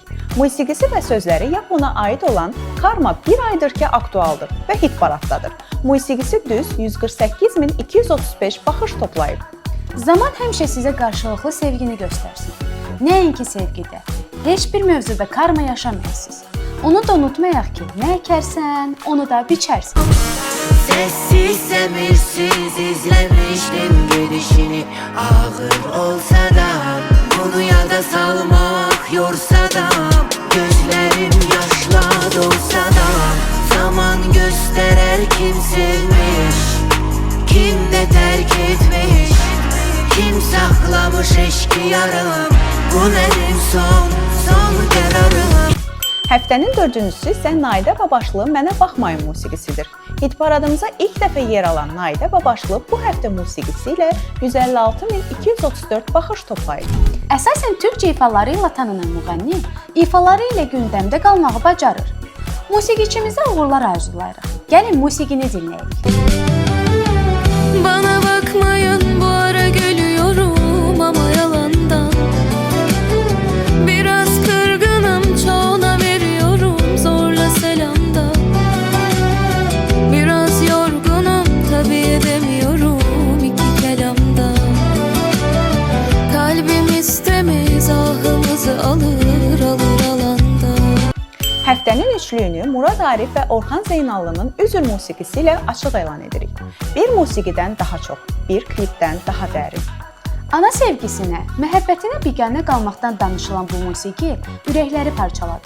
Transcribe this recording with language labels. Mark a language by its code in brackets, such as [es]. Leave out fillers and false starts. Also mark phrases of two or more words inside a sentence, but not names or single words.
[az] Musiqisi və sözləri Yapona aid olan Karma bir aydır ki aktualdır və hit paraddadır. Musiqisi düz 148.235 baxış toplayıb. Zaman həmişə sizə qarşılıqlı sevgini göstərsin. Nəinki sevgidə, heç bir mövzuda karma yaşamayasınız. Onu da unutmayaq ki, nə əkərsən, onu da biçərsən. [tr] Sessiz semirsiz izlemiştim gidişini. Ağır olsa da bunu yada salmak yorsa da, gözlerim yaşla dolsa da, zaman gösterer kim sevmiş, kim de terk etmiş, kim saklamış eşki yarım. Bu benim son kararım. [az] Həftənin dördüncüsü isə Naidə Babaşlı Mənə Baxmayın musiqisidir. Hit paradımıza ilk dəfə yer alan Naidə Babaşlı bu həftə musiqisi ilə 156.234 baxış toplayıb. Əsasən türkcə ifaları ilə tanınan müğənni, ifaları ilə gündəmdə qalmağı bacarır. Musiqiçimizə uğurlar arzulayırıq. Gəlin musiqini dinləyək. [tr] Bana bakmayın, bu ara gülüyorum ama yalandan. Biraz kırgınım, çoğuna veriyorum zorla selamda. Biraz yorgunum, tabii edemiyorum iki kelamda. Kalbim istemez, ahımızı alır alanda. [az] Həftənin üçlüyünü Murad Arif və Orxan Zeynallının Üzür musiqisi ilə açıq elan edirik. Bir musiqidən daha çox, bir klipdən daha dərin. Ana sevgisinə, məhəbbətinə biganə qalmaqdan danışılan bu musiqi ürəkləri parçaladı.